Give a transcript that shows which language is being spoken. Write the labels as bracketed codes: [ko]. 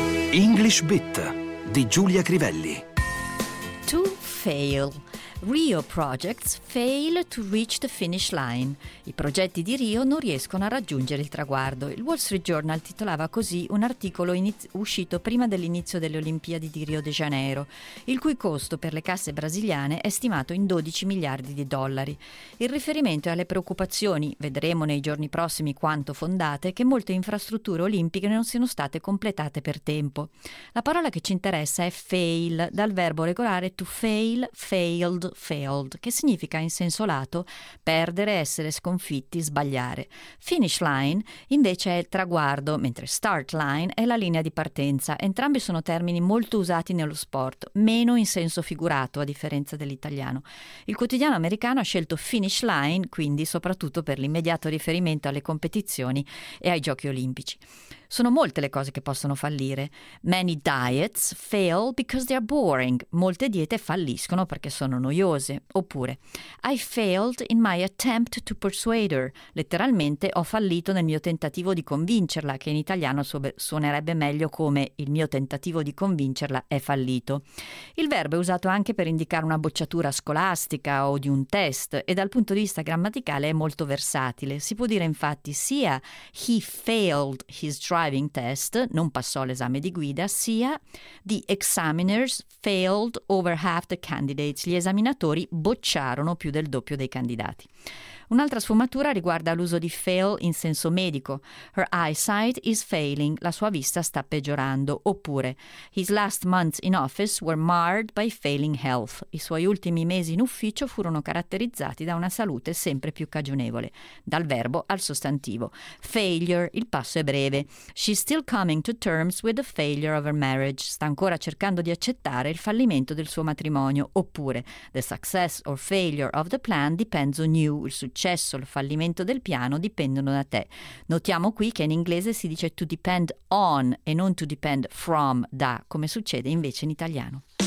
[it] English Bit di Giulia Crivelli. [en] To fail. Rio projects fail to reach the finish line. [it] I progetti di Rio non riescono a raggiungere il traguardo. Il Wall Street Journal titolava così un articolo uscito prima dell'inizio delle Olimpiadi di Rio de Janeiro, il cui costo per le casse brasiliane è stimato in 12 miliardi di dollari. Il riferimento è alle preoccupazioni, vedremo nei giorni prossimi quanto fondate, che molte infrastrutture olimpiche non siano state completate per tempo. La parola che ci interessa è fail, dal verbo regolare to fail, fail. Failed, che significa in senso lato perdere, essere sconfitti, sbagliare. Finish line invece è il traguardo, mentre start line è la linea di partenza. Entrambi sono termini molto usati nello sport, meno in senso figurato a differenza dell'italiano. Il quotidiano americano ha scelto finish line quindi soprattutto per l'immediato riferimento alle competizioni e ai giochi olimpici. Sono molte le cose che possono fallire. [en] Many diets fail because they are boring. [it] Molte diete falliscono perché sono noiose. [en] Oppure, I failed in my attempt to persuade her. [it] Letteralmente, ho fallito nel mio tentativo di convincerla, che in italiano suonerebbe meglio come il mio tentativo di convincerla è fallito. Il verbo è usato anche per indicare una bocciatura scolastica o di un test e dal punto di vista grammaticale è molto versatile. Si può dire infatti sia [en] he failed his driving test, [it] non passò l'esame di guida, sia [en] the examiners failed over half the candidates, [it] gli esaminatori bocciarono più del doppio dei candidati. Un'altra sfumatura riguarda l'uso di fail in senso medico. [en] Her eyesight is failing, [it] la sua vista sta peggiorando. [en] Oppure, his last months in office were marred by failing health. [it] I suoi ultimi mesi in ufficio furono caratterizzati da una salute sempre più cagionevole. Dal verbo al sostantivo. Failure, il passo è breve. [en] She's still coming to terms with the failure of her marriage. [it] Sta ancora cercando di accettare il fallimento del suo matrimonio. [en] Oppure, the success or failure of the plan depends on you. [it] Successo, il fallimento del piano dipendono da te. Notiamo qui che in inglese si dice to depend on e non to depend from, da, come succede invece in italiano.